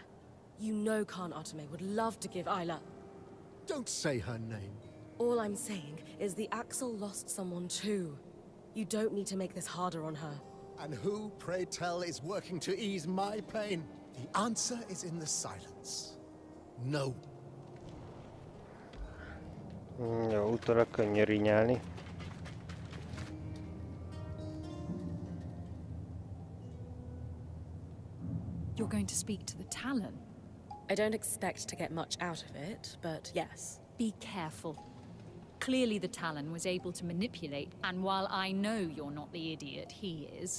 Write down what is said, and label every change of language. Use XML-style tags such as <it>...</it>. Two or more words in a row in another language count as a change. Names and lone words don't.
<en>You know Khan Otame would love to give Isla... Don't say her name. All I'm saying is the Axel lost someone too. You don't need to make this harder on her. And who, pray tell, is working to ease my pain? The answer is in the silence. No.</en> <hu>Jó, utólag könnyű rinyálni.</hu> <en>You're going to speak to the Talon? I don't expect to get much out of it, but yes. Be careful. Clearly the Talon was able to manipulate, and while I know you're not the idiot he is...</en>